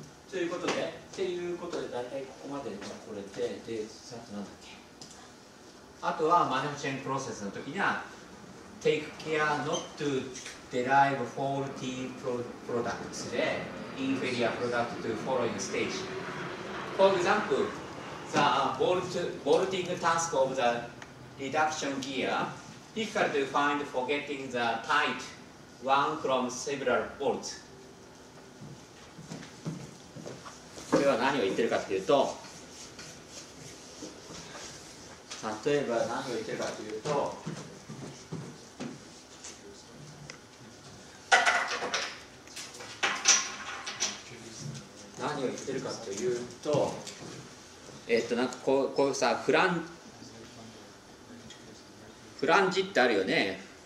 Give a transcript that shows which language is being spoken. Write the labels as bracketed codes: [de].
[ja] ということで、大体ここまでこれで、あとなんだっけ。あとはマニュファクチャリングプロセスの時には [en] take care not to derive faulty products で inferior product to following stage. For example, the bolting task of the reduction gear, difficult to find forgetting the tight one from several bolts. [ja] これは何を言ってるかというと、例えば何を言ってるかというと、何を言ってるかというと、なんかこうさ、フランジってあるよね。